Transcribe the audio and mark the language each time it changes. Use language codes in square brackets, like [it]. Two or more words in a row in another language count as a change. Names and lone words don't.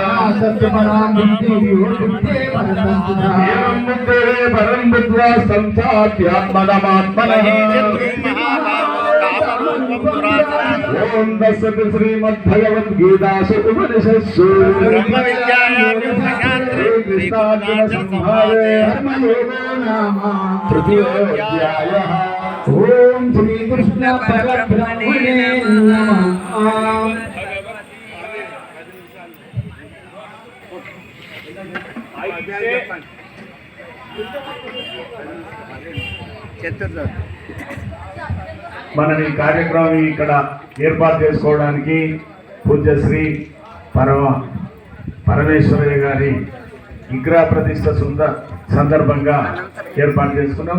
[sa] एवं बुद्धेः परं बुद्ध्वा संस्थाप्यात्मनमात्मनः ओम दशरथ श्रीमद्भगवद्गीतासु उपनिषत्सु तृतीयोऽध्यायः। ओम श्री कृष्ण परब्रह्मणे नमः। [te] మనం ఈ కార్యక్రమం ఇక్కడ ఏర్పాటు చేసుకోవడానికి పూజ్యశ్రీ పరమేశ్వరయ్య గారి విగ్రహ ప్రతిష్ఠ సందర్భంగా ఏర్పాటు చేసుకున్నాం.